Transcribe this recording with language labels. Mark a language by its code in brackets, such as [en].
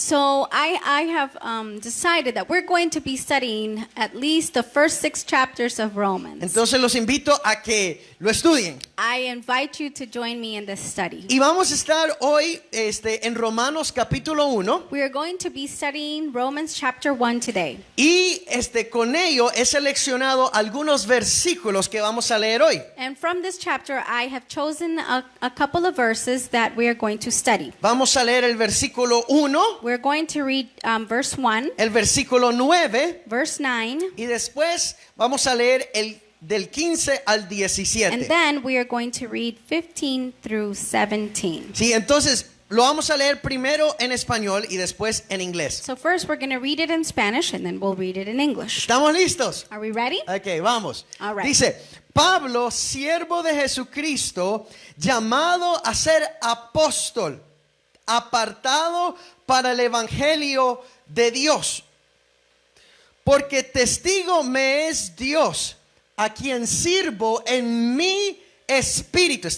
[en] So I have decided that we're going to be studying at least the first 6 chapters of Romans. [es] Entonces los invito a que lo estudien. [en] I invite you to join me in this study. [es] Y vamos a estar hoy en Romanos capítulo 1. [en] We are going to be studying Romans chapter 1 today. [es] Y con ello he seleccionado algunos versículos que vamos a leer hoy. [en] And from this chapter, I have chosen a couple of verses that we are going to study. [es] Vamos a leer el versículo 1, [en] We're going to read verse 1, [es] el versículo 9 [en] verse 9, [es] y después vamos a leer el del 15 al [en] And [es] 17. [en] then we are going to read 15 through 17. [es] Sí, entonces lo vamos a leer primero en español y después en inglés. [en] So first we're going to read it in Spanish and then we'll read it in English. [es] ¿Estamos listos? [en] Are we ready? [es] Ok, vamos. [en] All right. [es] Dice, Pablo, siervo de Jesucristo, llamado a ser apóstol, apartado para el evangelio de Dios. Porque testigo me es Dios, a quien sirvo en mi espíritu.